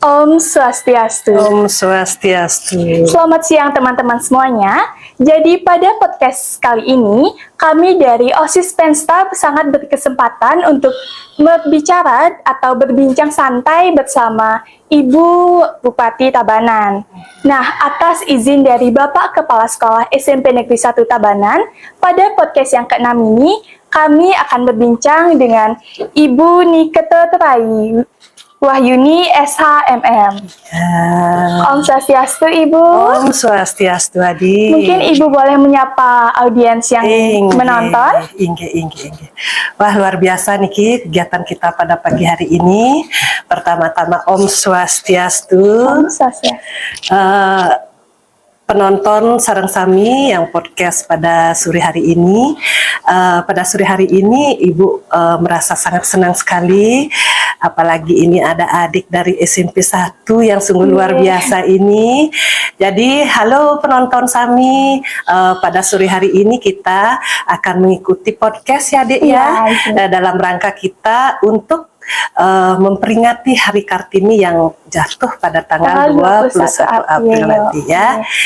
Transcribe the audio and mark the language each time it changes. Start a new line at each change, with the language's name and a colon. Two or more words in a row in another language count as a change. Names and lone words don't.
Balinese: Om Swastiastu. Om Swastiastu.
Indonesian: Selamat siang teman-teman semuanya. Jadi pada podcast kali ini, kami dari OSIS Pensta sangat berkesempatan untuk berbicara atau berbincang santai bersama Ibu Bupati Tabanan. Nah, atas izin dari Bapak Kepala Sekolah SMP Negeri 1 Tabanan, pada podcast yang ke-6 ini, kami akan berbincang dengan Ibu Nikete Terai Wahyuni SHMM.
Balinese: Om Swastiastu, Ibu. Om Swastiastu, Adi.
Indonesian: Mungkin Ibu boleh menyapa audiens yang menonton. Inge. Wah, luar biasa nih kegiatan kita pada pagi hari ini. Pertama-tama
Balinese: Om Swastiastu. Om Swastiastu.
Indonesian: Penonton
Balinese: sareng sami
Indonesian: yang podcast pada sore hari ini. Pada sore hari ini Ibu merasa sangat senang sekali, apalagi ini ada adik dari SMP 1 yang sungguh luar biasa ini. Jadi halo penonton sami, pada sore hari ini kita akan mengikuti podcast ya Dek ya, dalam rangka kita untuk memperingati Hari Kartini yang jatuh pada tanggal 21 April nanti ya.